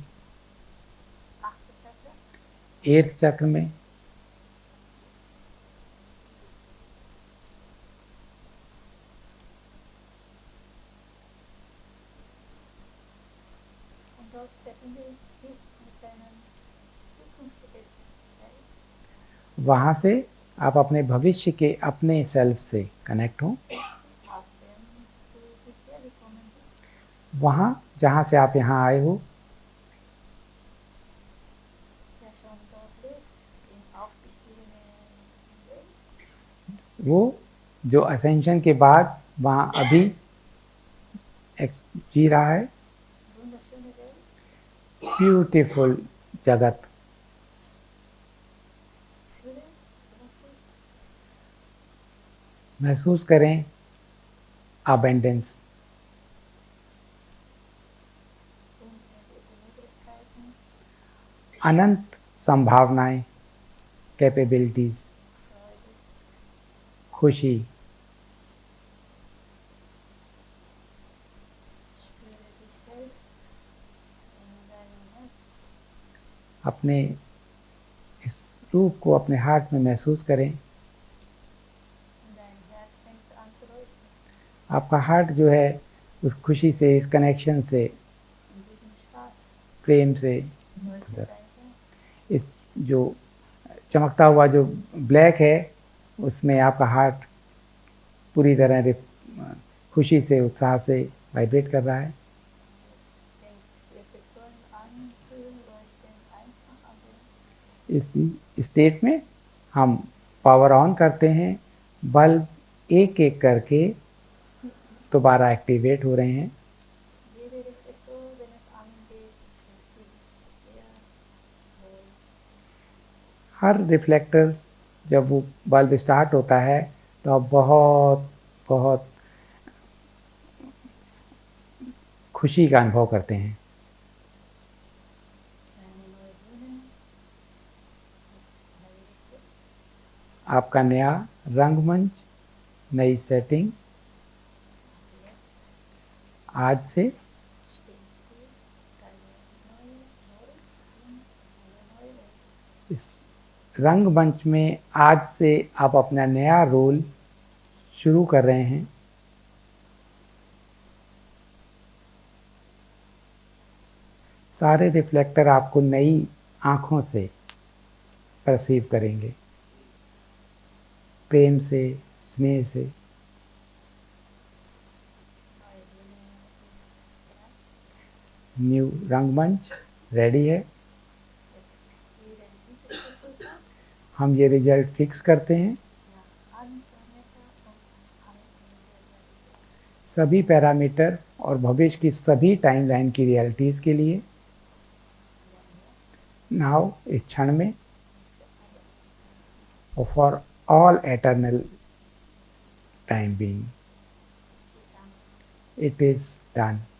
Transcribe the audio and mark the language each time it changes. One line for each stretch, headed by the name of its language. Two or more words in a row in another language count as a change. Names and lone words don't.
German: 8. Chakra.
Hindi: 8th चक्र में
German: Und dort verbinde dich mit deinem zukünftiges Selbst.
Hindi: वहाँ से आप अपने भविष्य के अपने सेल्फ से कनेक्ट हो।
German: Aus dem du hierher gekommen bist.
Hindi: वहाँ जहाँ से आप यहाँ आए हो,
German: Der schon dort lebt. Im aufgestiegenen Weg.
Hindi: वो जो असेंशन के बाद वहाँ अभी जी रहा है।
German: Wunderschöne Welt.
Hindi: ब्यूटीफुल जगत।
German: Fühle, wirklich
Hindi: महसूस करें अबेंडेंस,
German: unendliche Möglichkeiten,
Hindi: अनंत संभावनाएं, कैपेबिलिटीज,
German: Freude.
Hindi: खुशी।
German: Spüre dich selbst in deinem Herzen.
Hindi: अपने इस रूप को अपने हार्ट में महसूस करें।
German: Und dein Herz fängt an zu leuchten.
Hindi: आपका हार्ट जो है उस खुशी से, इस कनेक्शन से,
German: In diesem Spaß
Hindi: प्रेम से,
German: leuchtet dein Herz.
Hindi: इस जो चमकता हुआ जो ब्लैक है उसमें आपका हार्ट पूरी तरह खुशी से, उत्साह से वाइब्रेट कर रहा है।
German: Jetzt fängt Reflektoren an zu leuchten, eins nach anderem.
Hindi: इस स्टेट में हम
English: power on
Hindi: करते हैं, बल्ब एक एक करके दोबारा एक्टिवेट हो रहे हैं।
German: Jeder Reflektor, wenn es angeht, fühlst du dich sehr wohl.
Hindi: हर रिफ्लेक्टर जब वो बल्ब स्टार्ट होता है तो आप बहुत बहुत खुशी का अनुभव करते हैं।
German: Eine neue Bühne ist errichtet.
Hindi: आपका नया रंगमंच, नई सेटिंग
German: Und jetzt
Hindi: आज से
German: spielst du deine neue Rolle in eine neue Welt.
Hindi: इस रंगमंच में आज से आप अपना नया रोल शुरू कर रहे हैं। सारे रिफ्लेक्टर आपको नई आँखों से परसीव करेंगे, प्रेम से, स्नेह से।
German: Neue Bühne ist bereit.
Hindi: न्यू रंगमंच रेडी है।
German: Jetzt fixieren dieses Resultat
Hindi: हम ये रिजल्ट फिक्स करते हैं
German: nach allen Parametern und allen Realitäten.
Hindi: सभी पैरामीटर और भविष्य की सभी टाइमलाइन की रियलिटीज़ के लिए।
English: नाउ
Hindi: इस क्षण में और
English: for all eternal time being it is done.